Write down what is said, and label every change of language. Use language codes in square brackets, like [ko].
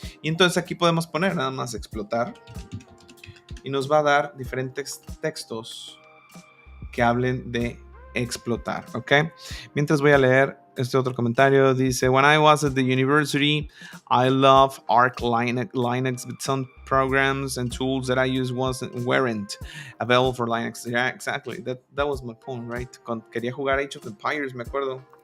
[es] Y entonces aquí podemos poner nada más explotar y nos va a dar diferentes textos que hablen de explotar, ¿ok? Mientras voy a leer este otro comentario, dice, [en] when I was at the university, I love Arc Linux, but some programs and tools that I used weren't available for Linux. Yeah, exactly. That was my point, right? [es] Cuando quería jugar Age of Empires, me acuerdo.